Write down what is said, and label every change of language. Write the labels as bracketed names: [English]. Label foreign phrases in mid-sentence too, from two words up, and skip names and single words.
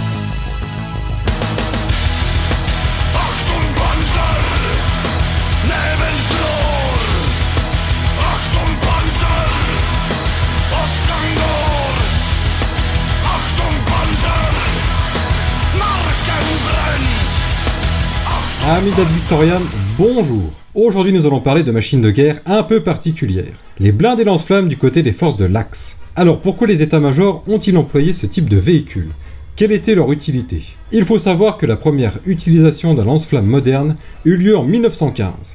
[German] Achtung Panzer! [Swedish] Näven slår! [German] Achtung Panzer! [Swedish] Åskan går! [German] Achtung Panzer! [Swedish] Marken bränns! [French] Amis d'Advictoriam, bonjour. Aujourd'hui nous allons parler de machines de guerre un peu particulières. Les blindés lance-flammes du côté des forces de l'Axe. Alors pourquoi les états-majors ont-ils employé ce type de véhicule? Quelle était leur utilité? Il faut savoir que la première utilisation d'un lance-flamme moderne eut lieu en 1915.